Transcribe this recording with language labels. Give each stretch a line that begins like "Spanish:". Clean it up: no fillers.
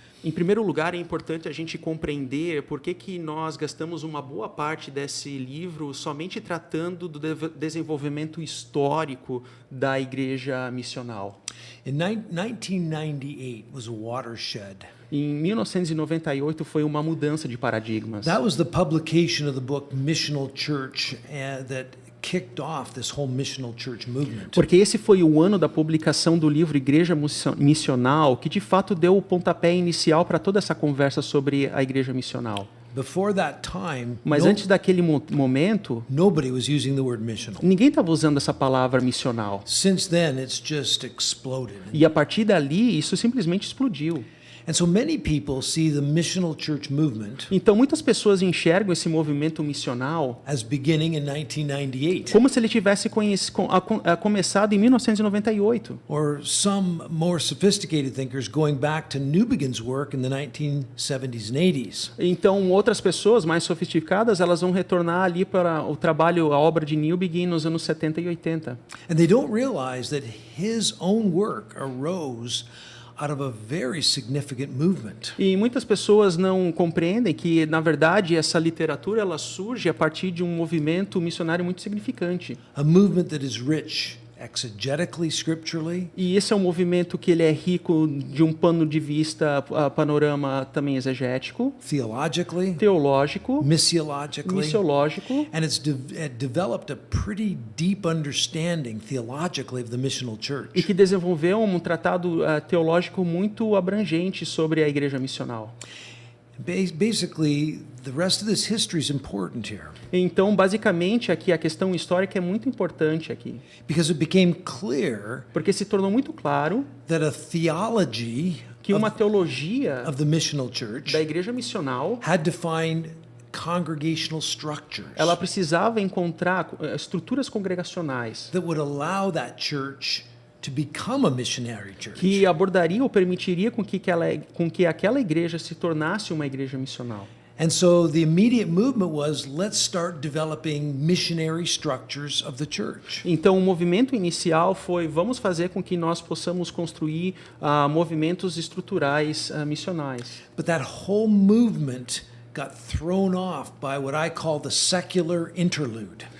Portuguese: Em primeiro lugar, é importante a gente compreender por que nós gastamos uma boa parte desse livro somente tratando do desenvolvimento histórico da igreja missional.
English: In 1998 was a watershed.
Portuguese: Em 1998 foi uma mudança de paradigmas.
English: That was the publication of the book Missional Church that kicked off this whole missional church movement.
Portuguese: Porque esse foi o ano da publicação do livro Igreja Missional, que de fato deu o pontapé inicial para toda essa conversa sobre a igreja missional.
English: Before that time,
Portuguese: Mas antes daquele momento,
English: nobody was using the word missional.
Portuguese: ninguém estava usando essa palavra missional.
English: Since then, it's just exploded.
Portuguese: E a partir dali, isso simplesmente explodiu.
English: And so many people see the missional church movement
Portuguese: Então, muitas pessoas enxergam esse movimento missional
English: as beginning in 1998.
Portuguese: como se ele tivesse começado em 1998.
English: Or some more sophisticated thinkers going back to Newbegin's work in the 1970s and 80s.
Portuguese: Então, outras pessoas mais sofisticadas, elas vão retornar ali para o trabalho, a obra de Newbegin nos anos 70 e 80.
English: And they don't realize that his own work arose out of a very significant movement.
Portuguese: E muitas pessoas não compreendem que, na verdade, essa literatura ela surge a partir de um movimento missionário muito significante.
English: A movement that is rich exegetically, scripturally.
Portuguese: E esse é um movimento que ele é rico de um pano de vista, panorama também exegético,
English: Theologically,
Portuguese: teológico,
English: missiologically,
Portuguese: missiológico,
English: and it's developed a pretty deep understanding theologically of the missional church.
Portuguese: e que desenvolveu um tratado teológico muito abrangente sobre a igreja missional.
English: Basically, the rest of this history is important here.
Portuguese: Então, basicamente, aqui a questão histórica é muito importante aqui,
English: Because it became clear
Portuguese: porque se tornou muito claro
English: that a theology
Portuguese: que uma teologia
English: of the missional church
Portuguese: da igreja missional,
English: had to find congregational structures
Portuguese: ela precisava encontrar estruturas congregacionais
English: that would allow that church to become a missionary church.
Portuguese: que abordaria ou permitiria com que aquela igreja se tornasse uma igreja missional.
English: And so the immediate movement was, let's start developing missionary structures of the church.
Portuguese: Então, o movimento inicial foi, vamos fazer com que nós possamos construir movimentos estruturais missionais.
English: But that whole movement got thrown off by what I call the secular interlude.